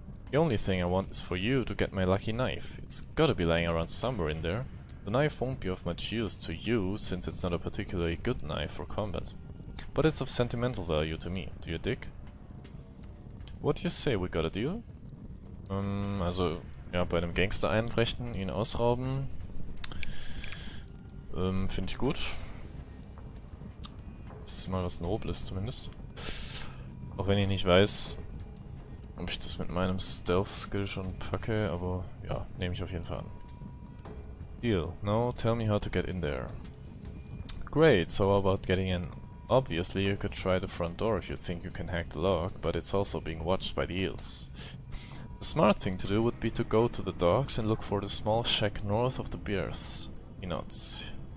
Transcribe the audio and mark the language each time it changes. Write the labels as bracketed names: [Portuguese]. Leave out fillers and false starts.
[English] The only thing I want is for you to get my lucky knife. It's gotta be lying around somewhere in there. The knife won't be of much use to you, since it's not a particularly good knife for combat. But it's of sentimental value to me. Do you dig? What do you say, we got a deal? [German] Also, ja, bei einem Gangster einbrechen, ihn ausrauben. Finde ich gut. Das ist mal was Nobles zumindest. Auch wenn ich nicht weiß, ob ich das mit meinem Stealth-Skill schon packe, aber ja, nehme ich auf jeden Fall an. [English] Deal. Now tell me how to get in there. Great, so how about getting in? Obviously you could try the front door if you think you can hack the lock, but it's also being watched by the eels. The smart thing to do would be to go to the docks and look for the small shack north of the berths. He nods.